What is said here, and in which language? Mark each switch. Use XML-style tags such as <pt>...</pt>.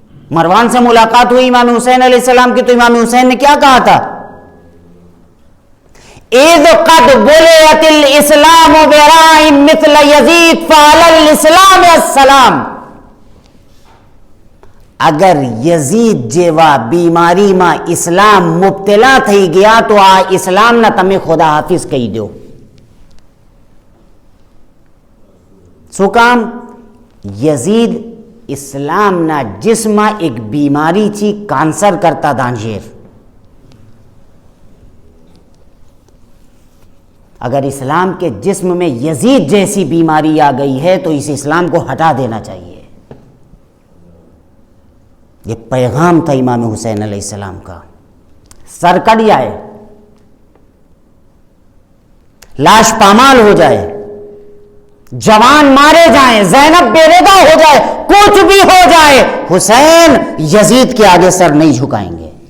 <ur>مروان سے ملاقات ہوئی امام حسین علیہ السلام کی, تو امام حسین نے کیا کہا تھا؟</ur> <ar>اذ قد بلعت الاسلام براء مثل یزید فعلی الاسلام السلام.</ar> <ur>اگر</ur> <gu>یزید જેવા બીમારીમાં ઇસ્લામ મુબ્તલા થઈ ગયા તો આ ઇસ્લામના તમે ખુદા હાફિઝ કહી દો. શું કામ? યઝીદ ઇસ્લામના જિસ્મમાં એક બીમારી છે, કાન્સર કરતા દાંજેર.</gu> <ur>اگر اسلام کے جسم میں یزید جیسی بیماری آ گئی ہے تو اس اسلام کو ہٹا دینا چاہیے. یہ پیغام تھا امام حسین علیہ السلام کا. سر کٹ جائے, لاش پامال ہو جائے, جوان مارے جائیں, زینب بے رضا ہو جائے, کچھ بھی ہو جائے, حسین یزید کے آگے سر نہیں جھکائیں گے.</ur>